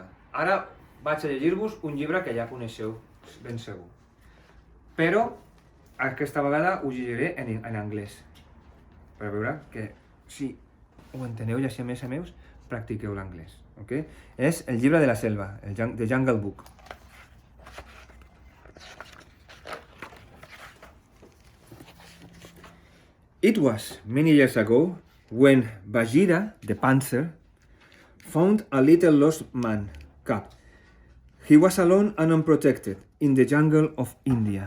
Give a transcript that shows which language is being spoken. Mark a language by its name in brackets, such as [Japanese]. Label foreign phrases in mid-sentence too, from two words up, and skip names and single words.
[Catalan] Ara vaig a llegir-vos un llibre que ja coneixeu, ben segur. Però aquesta vegada ho llegiré en anglès. Per veure que si ho enteneu i així a més practiqueu l'anglès. Okay? És el llibre de la selva, The Jungle Book. [English] It was many years ago when Bagheera, the panther, found a little lost man cub. He was alone and unprotected in the jungle of India.